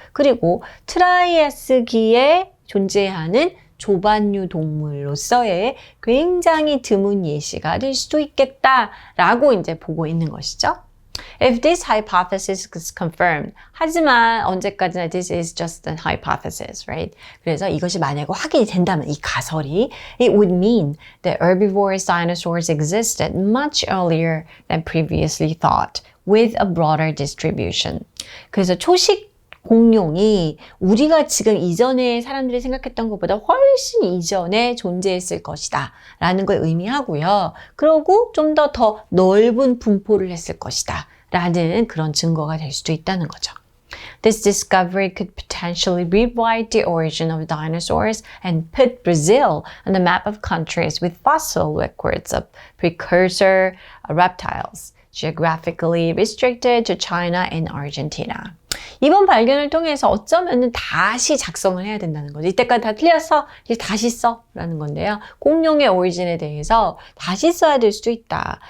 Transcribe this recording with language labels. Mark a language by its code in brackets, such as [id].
[ko] 그리고 트라이아스기에 존재하는 조반류 동물로서의 굉장히 드문 예시가 될 수도 있겠다라고 이제 보고 있는 것이죠. [en] If this hypothesis is confirmed, [ko] 하지만 언제까지나 [en] this is just an hypothesis, right? [ko] 그래서 이것이 만약에 확인이 된다면 이 가설이 [en] it would mean that herbivorous dinosaurs existed much earlier than previously thought, with a broader distribution. [ko] 그래서 초식 공룡이 우리가 지금 이전에 사람들이 생각했던 것보다 훨씬 이전에 존재했을 것이다 라는 걸 의미하고요. 그리고 좀 더 넓은 분포를 했을 것이다 라는 그런 증거가 될 수도 있다는 거죠. [en] This discovery could potentially rewrite the origin of dinosaurs and put Brazil on the map of countries with fossil records of precursor reptiles, geographically restricted to China and Argentina. [ko] 이번 발견을 통해서 어쩌면 다시 작성을 해야 된다는 거죠. 이때까지 다 틀렸어, 이제 다시 써 라는 건데요. 공룡의 오리진에 대해서 다시 써야 될 수도 있다.